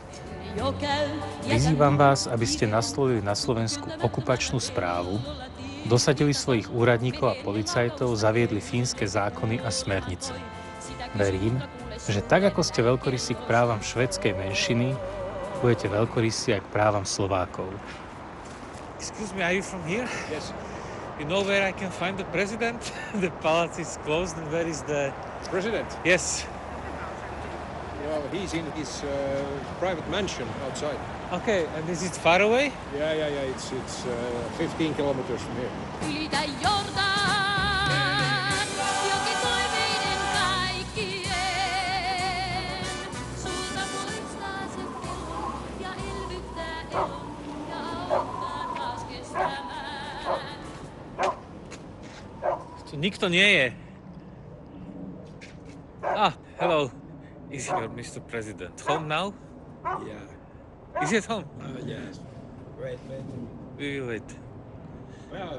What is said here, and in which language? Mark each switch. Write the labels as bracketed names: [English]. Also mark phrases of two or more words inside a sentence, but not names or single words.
[Slovak] Vyzývam vás, aby ste nastolili na Slovensku okupačnú správu, dosadili svojich úradníkov a policajtov, zaviedli fínske zákony a smernice. Verím, že tak ako ste veľkorysí k právam švédskej menšiny, budete veľkorysí aj k právam Slovákov. [English] Excuse me, are you from here? Yes. You know where I can find the president? The palace is closed, and where is the President? Yes. Well, he's in his private mansion outside. Okay, and is it far away? Yeah. It's 15 kilometers from here. [Finnish] Ylitä Jordaan, joki toiveiden kaikkien. Sulta muistaa se pelon ja elvyttää elon ja auttaa taas kestämään. [Slovak] Tu nikto nie je. [English] Ah, hello. Is here Mr. President. Home now? Yeah. Is he at home? Yes. Wait. We will wait. Well,